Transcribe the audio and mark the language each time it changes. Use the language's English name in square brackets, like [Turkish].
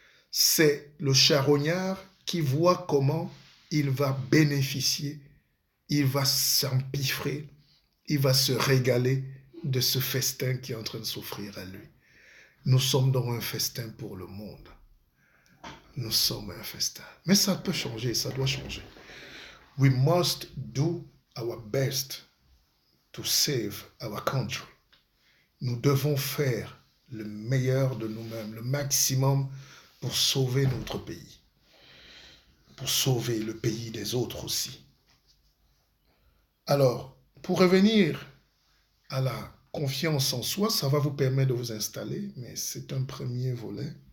[French] C'est le charognard qui voit comment il va bénéficier, il va s'empiffrer, il va se régaler de ce festin qui est en train de s'offrir à lui. Nous sommes dans un festin pour le monde. Nous sommes un festin. Mais ça peut changer, ça doit changer. [English] We must do our best to save our country. [French] Nous devons faire le meilleur de nous-mêmes, le maximum pour sauver notre pays, pour sauver le pays des autres aussi. Alors, pour revenir à la confiance en soi, ça va vous permettre de vous installer, mais c'est un premier volet.